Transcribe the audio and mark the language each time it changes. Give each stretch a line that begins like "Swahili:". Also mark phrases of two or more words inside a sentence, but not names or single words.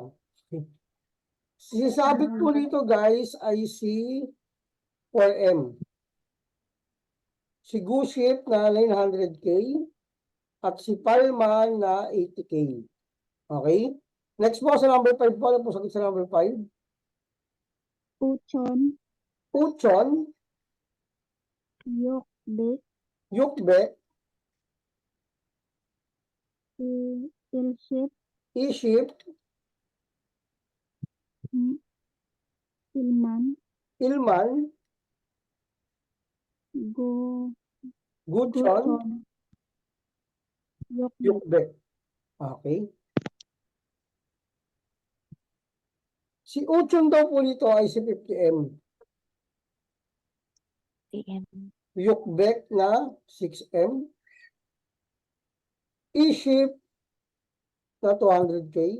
Filipino: Si sabit po dito guys ay si 4M. Si Guship na 900K at si Palman na 80K. Okay? Next po sa number 5 po. Ano po sagot sa number 5?
Korean: Uchon, Uchon, yokbek, Yukbek, ilship, Iship, Ilman. Ilman,
Filipino: Go.
Korean: Guchon, Gochon. Yokbek. Yukbek.
Filipino: Okay. Si Uchon daw po dito ay si 50M. TM. Yukbek na 6M. Iship na 200K.